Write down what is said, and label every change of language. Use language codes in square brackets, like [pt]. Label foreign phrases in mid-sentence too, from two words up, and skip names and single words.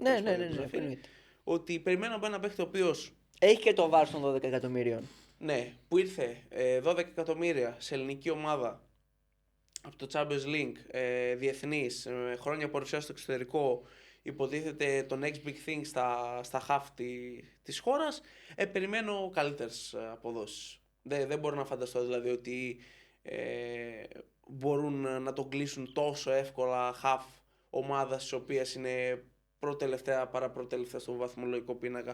[el] Ναι. Ότι περιμένω από έναν παίκτη ο οποίος έχει και το βάρος των 12 εκατομμυρίων. Ναι, που ήρθε 12 εκατομμύρια σε ελληνική ομάδα από το Champions League, διεθνής, χρόνια παρουσία στο εξωτερικό, υποτίθεται το [en] next big thing [el] στα half της χώρας, περιμένω καλύτερες αποδόσεις. Δεν μπορώ να φανταστώ δηλαδή ότι μπορούν να τον κλείσουν τόσο εύκολα half ομάδας της οποίας είναι προτελευταία παραπροτελευταία στο βαθμολογικό πίνακα.